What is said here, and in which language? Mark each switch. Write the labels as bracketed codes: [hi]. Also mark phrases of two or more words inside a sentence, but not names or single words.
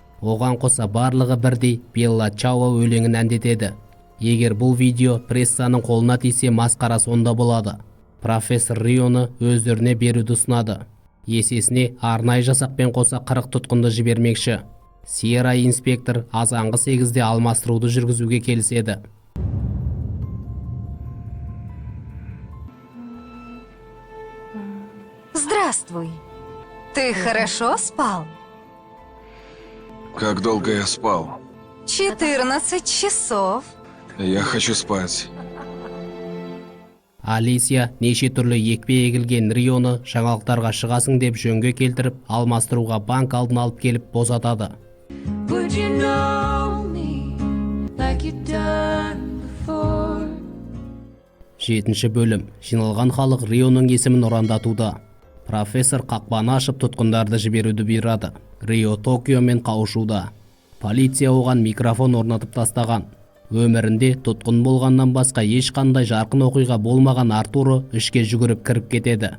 [kk] Оған қоса барлығы бірдей Белла Чао өлеңін әндетеді. Егер бұл видео прессаның қолына тисе, масқара сонда болады. Профессор Рионы өздеріне беруді ұсынады. Есесіне арнайы жасақпен қоса 40 тұтқынды жібермекші. Сиера инспектор азанғы 8-де алмастыруды жүргізуге келіседі. [ru] Здравствуй. Ты хорошо спал? Как долго я спал? 14 часов. Я хочу спать. [kk] Алисия неше түрлі екпе егілген Рионы жаңалықтарға шығасың деп жөнге келтіріп, алмастыруға банк алдын алып келіп босатады. [en] Would you know me like you've done before? [kk] 7-ші бөлім. Жиналған халық Рионың есімін ұрандатуда. Профессор қақпаны ашып тұтқындарды жіберуді бұйырады. Рио Токиомен қауышуда. Полиция оған микрофон орнатып тастаған. Өмірінде тұтқын болғаннан басқа ешқандай жарқын оқиға болмаған Артуро ішке жүгіріп кіріп кетеді.